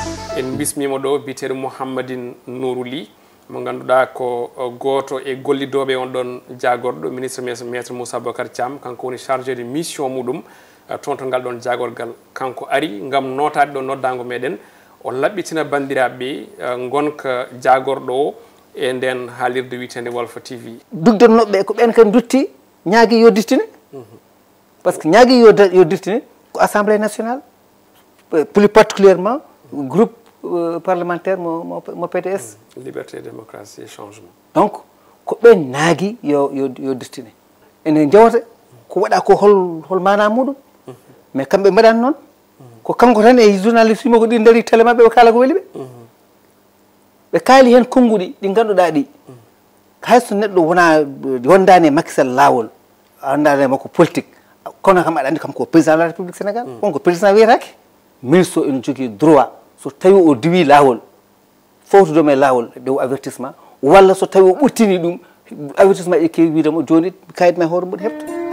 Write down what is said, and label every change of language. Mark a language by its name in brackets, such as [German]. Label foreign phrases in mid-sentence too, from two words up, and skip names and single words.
[Fula] en bismimo ɗo bitere Mouhammadine Nourou Ly mo ganduɗa ko goto e gollidoɓe on ɗon jagorɗo ministre maître Moussa Bocar Thiam kanko woni [French] chargé de mission [Fula] muɗum toon to ngal ɗon jagorgal kanko ari gam notade ɗo noddago meɗen o labɓitina bandiraɓe gonka jagorɗo o e nden haalirde witende Walf TV dugdannoɓe ko ɓen kadi dutti ñaagui yo diftine [French] par ce que [Fula] ñaagui yo diftine ko [French] assemblée nationale plus particulièrement groupe parlementaire [Fula] mo PDS [French] liberté démocratie et changement [Fula] donc ko ɓen naagui yo diftine ene jewata ko waɗa ko hol mana muɗum mais kamɓe mbaɗani noon ko kanko tan e journaliste mo ko ɗi daari télé mabɓe ɓe kaala ko weeli ɓe ɓe kaali hen konnguɗi ɗi ganduɗa ɗi hayso neɗɗo wona wondani e Macky Sall lawol andani makko politique kono kam aɗa andi kam ko [French] président de la république [Fula] sénégal wonko président wiyatake ministre o ene jogui droit so tawi o diwi lawol fawtudoma e lawol ɓe avertissement walla so tawi o ɓurtini ɗum avertissement e kewi widemo joni kayit ma hoore mbuɗo heɓta